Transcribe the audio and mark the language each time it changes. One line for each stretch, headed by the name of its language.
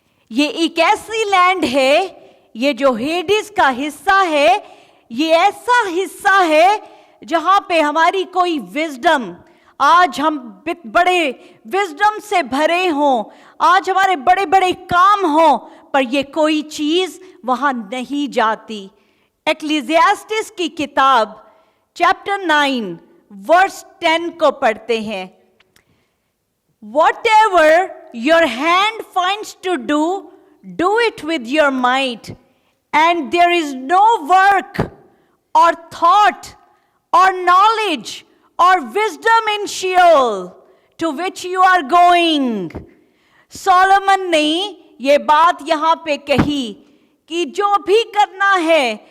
Hindi: ये एक ऐसी लैंड है, ये जो हेडिस का हिस्सा है, ये ऐसा हिस्सा है जहां पे हमारी कोई विजडम, आज हम बड़े विजडम से भरे हों, आज हमारे बड़े बड़े काम हों, पर ये कोई चीज वहां नहीं जाती। एक्लीसियास्टिस की किताब चैप्टर 9 वर्स 10 को पढ़ते हैं।
English: Whatever your hand finds to do, do it with your might, and there is no work or thought or knowledge or wisdom in Sheol to which you are going.
Hindi: Solomon ने ये बात यहाँ पे कही कि जो भी करना है